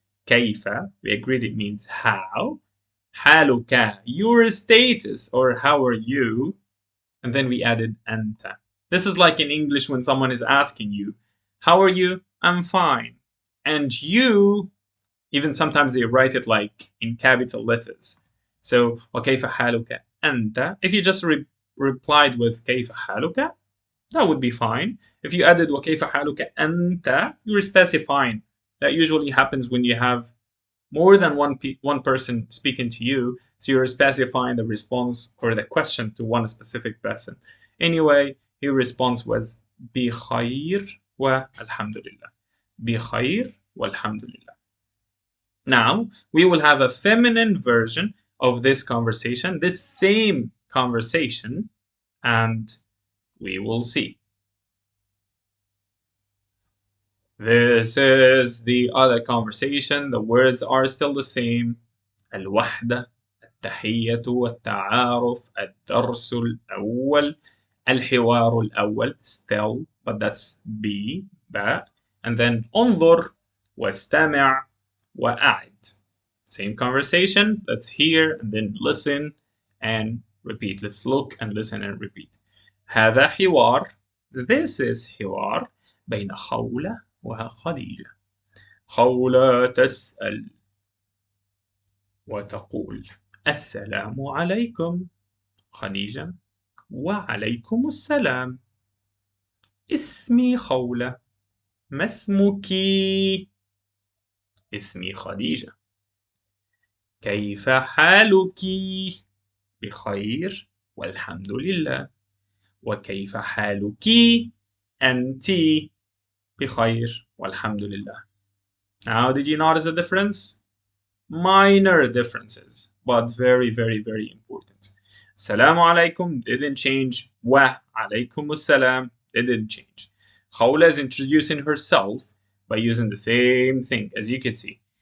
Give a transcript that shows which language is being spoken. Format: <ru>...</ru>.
<en>كيف we agreed it means how. حالك your status or how are you. And then we added أنت. This is like in English when someone is asking you, how are you? I'm fine. And you, even sometimes they write it like in capital letters. So</en> <ar>وكيف حالك أنت.</ar> <en>If you just replied with</en> <ar>كيف حالك,</ar> <en>that would be fine. If you added</en> <ar>وكيف حالك أنت,</ar> <en>you're specifying. That usually happens when you have more than one person speaking to you, so you're specifying the response or the question to one specific person. Anyway, his response was</en> <ar>بخير والحمد لله. بخير والحمد لله.</ar> <en>Now, we will have a feminine version of this conversation, this same conversation, and we will see. This is the other conversation. The words are still the same.</en> <ar>الوحدة, التحية, التعارف, الدرس الأول, الحوار الأول,</ar> <en>still, but that's B, ba. And then</en> <ar>انظر, واستمع, وأعد.</ar> <en>Same conversation. Let's hear and then listen and repeat. Let's look and listen and repeat.</en> <ar>هذا حوار.</ar> <en>This is</en> <ar>حوار بين خولة وخديجة. خولة تسأل وتقول السلام عليكم. خديجة وعليكم السلام. اسمي خولة. ما اسمك؟ اسمي خديجة. كيف حالك؟ بخير والحمد لله. وكيف حالك أنت؟ بخير والحمد لله.</ar> <en>Now, did you notice the difference? Minor differences, but very, very, very important. Assalamu alaikum didn't change. Wa alaykum assalam didn't change. Khawla is introducing herself by using the same thing, as you can see.</en>